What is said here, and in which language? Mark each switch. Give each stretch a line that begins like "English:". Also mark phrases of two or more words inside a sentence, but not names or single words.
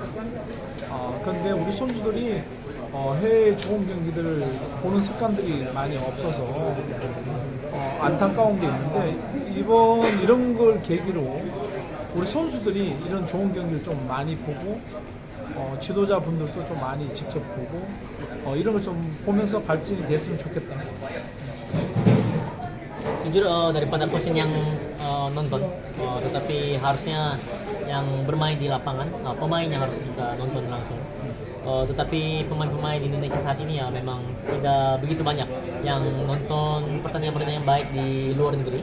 Korean: 그런데 우리 선수들이 해외 좋은 경기들을 보는 습관들이 많이 없어서 안타까운 게 있는데, 이번 이런 걸 계기로 우리 선수들이 이런 좋은 경기를 좀 많이 보고, 지도자분들도 좀 많이 직접 보고, 이런 걸 좀 보면서 발전이 됐으면 좋겠다.
Indonesian: Jujur daripada Kosin yang nonton, tetapi harusnya yang bermain di lapangan, pemain yang harus bisa nonton langsung. Tetapi pemain-pemain di Indonesia saat ini ya memang tidak begitu banyak yang nonton pertandingan-pertandingan baik di luar negeri.